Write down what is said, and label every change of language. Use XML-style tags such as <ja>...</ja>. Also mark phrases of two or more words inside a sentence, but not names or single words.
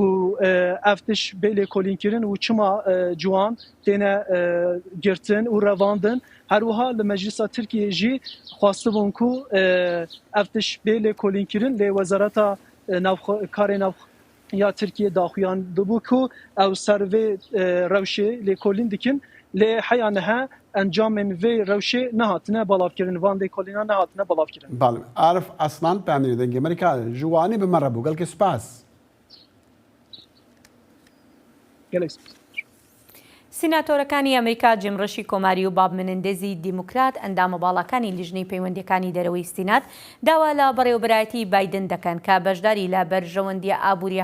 <ku>ev tiş bê lêkolîn kirin û çima ciwan têne girtin û revandin her wiha li Meclisa Tirkiye jî xwastibûn ku ev tiş bê lêkolîn kirin lê Wezareta Karê Navxweyiya Tirkiye daxuyan dibû ku ew ser vê rewşê lêkolîn dikin lê heya niha encamên vê rewşê nehatine balavkirin van lêkolîna nehatine balavkirin. بله عارف اصلا پامری دنگی امریکا جوانی بمره بو گلک سپاس gelek</ku> <ckb>سیناتۆرەکانی ئەمریکا جیمڕەشی کۆماری و باب منندێزی دیموکرات ئەندامە باڵەکانی لیژنەی پەیوەندیەکانی دەرەوەی سینات داوا لە بەڕێوەبەرایەتی بایدن دەکەن کە بەشداری لە بەرژەوەندیە ئابووری</ckb>